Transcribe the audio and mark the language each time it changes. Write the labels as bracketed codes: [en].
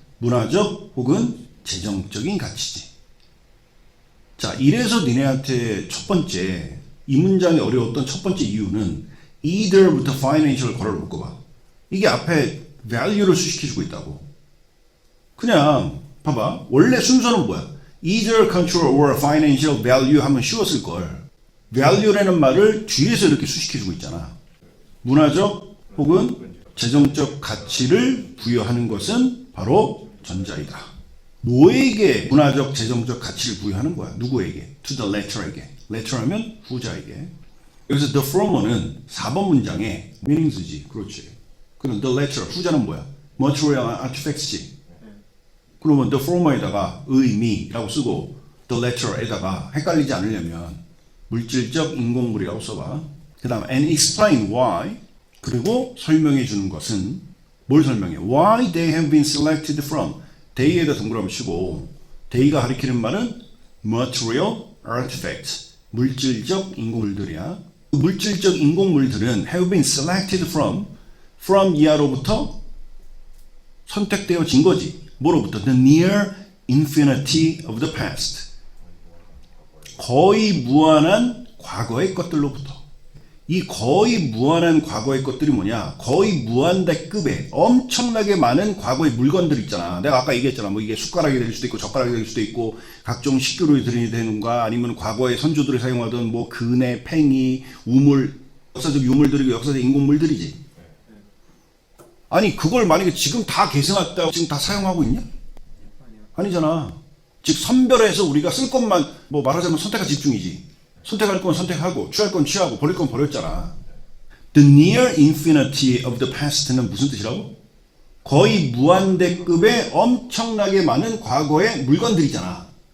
[ko] 문화적 혹은 재정적인 가치지. 자, 이래서 니네한테 첫 번째, 이 문장이 어려웠던 첫 번째 이유는 either부터 financial을 걸어 놓고 봐. 이게 앞에 value를 수식해주고 있다고. 그냥 봐봐. 원래 순서는 뭐야? [en] either cultural or financial value [ko] 하면 쉬웠을 걸. value라는 말을 뒤에서 이렇게 수식해주고 있잖아. 문화적 혹은 재정적 가치를 부여하는 것은 바로 전자이다. 뭐에게 문화적 재정적 가치를 부여하는 거야? 누구에게? [en] to the letter에게. [ko] letter 하면 후자에게. 여기서 the former는 4번 문장에 meanings지. 그렇지. 그럼 the letter 후자는 뭐야? [en] material artifacts지. [ko] 그러면 the former에다가 의미라고 쓰고 the letter에다가 헷갈리지 않으려면 물질적 인공물이라고 써봐. 그 다음 [en] and explain why, [ko] 그리고 설명해 주는 것은 뭘 설명해? [en] Why they have been selected from. [ko] they에다 동그라미 치고 they가 가리키는 말은 [en] material artifacts, [ko] 물질적 인공물들이야. 물질적 인공물들은 [en] have been selected from [ko] 이하로부터 선택되어진 거지. 뭐로부터? [en] The near infinity of the past. [ko] 거의 무한한 과거의 것들로부터. 이 거의 무한한 과거의 것들이 뭐냐? 거의 무한대급의 엄청나게 많은 과거의 물건들 있잖아. 내가 아까 얘기했잖아. 뭐 이게 숟가락이 될 수도 있고 젓가락이 될 수도 있고 각종 식기류들이 되는가 아니면 과거의 선조들이 사용하던 뭐 근해, 팽이, 우물, 역사적 유물들이고 역사적 인공물들이지. 아니 그걸 만약에 지금 다 계승했다고 지금 다 사용하고 있냐? 아니잖아. 즉 선별해서 우리가 쓸 것만 뭐 말하자면 선택과 집중이지. 선택할 건 선택하고 취할 건 취하고 버릴 건 버렸잖아. [en] The near infinity of the past는 [ko] 무슨 뜻이라고? 거의 무한대급의 엄청나게 많은 과거의 물건들이잖아.